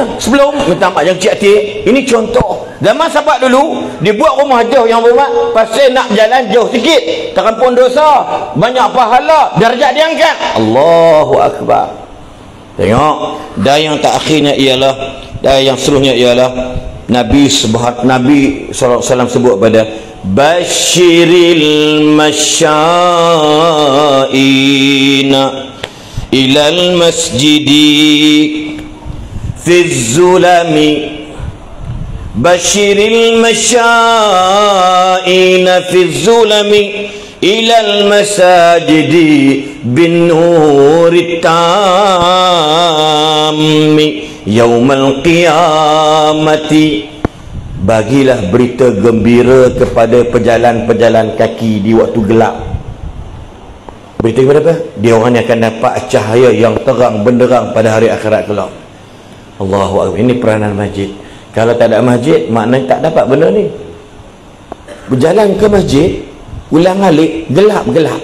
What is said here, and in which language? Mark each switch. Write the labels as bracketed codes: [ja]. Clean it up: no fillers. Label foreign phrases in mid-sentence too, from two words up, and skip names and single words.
[ms] Sebelum minta maaf yang Cik Atik, ini contoh. Zaman sahabat dulu, dia buat rumah jauh yang berhormat, pasal nak jalan jauh sikit, terampun dosa, banyak pahala, darjat diangkat. Allahu Akbar. Tengok. Dan yang terakhirnya ialah, dan yang seterusnya ialah Nabi SAW sebut pada Bashiril [ar] المشائين إلى المسجد في الظلم، بشر المشائين في الظلم إلى المساجد بالنور التام يوم القيامة. [ms] Bagilah berita gembira kepada pejalan-pejalan kaki di waktu gelap. Berita kepada apa? Dia orang yang akan dapat cahaya yang terang benderang pada hari akhirat kelak. Allahu Akbar. Ini peranan masjid. Kalau tak ada masjid, maknanya tak dapat benda ni. Berjalan ke masjid, ulang alik, gelap-gelap.